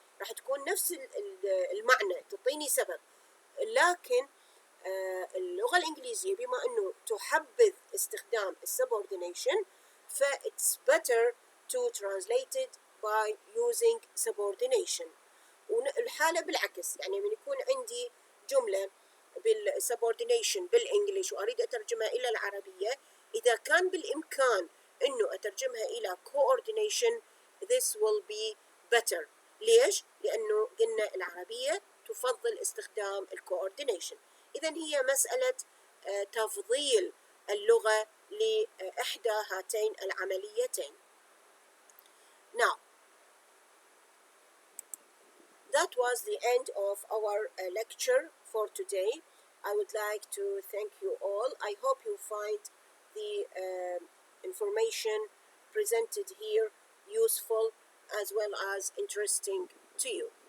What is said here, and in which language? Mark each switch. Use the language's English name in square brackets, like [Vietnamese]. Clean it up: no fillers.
[Arabic] راح تكون نفس المعنى، تعطيني سبب. لكن اللغة الإنجليزية بما أنه تحبذ استخدام subordination ف [English] it's better to translate it by using subordination. [Arabic] والحالة بالعكس، يعني من يكون عندي جملة بالsubordination بالإنجليش وأريد أترجمها إلى العربية، إذا كان بالإمكان أنه أترجمها إلى coordination [English] this will be better. [Arabic] ليش؟ لأنه قلنا العربية تفضل استخدام الcoordination. إذن هي مسألة تفضيل اللغة لإحدى هاتين العمليتين. [English] Now, that was the end of our lecture for today. I would like to thank you all. I hope you find the information presented here useful as well as interesting to you.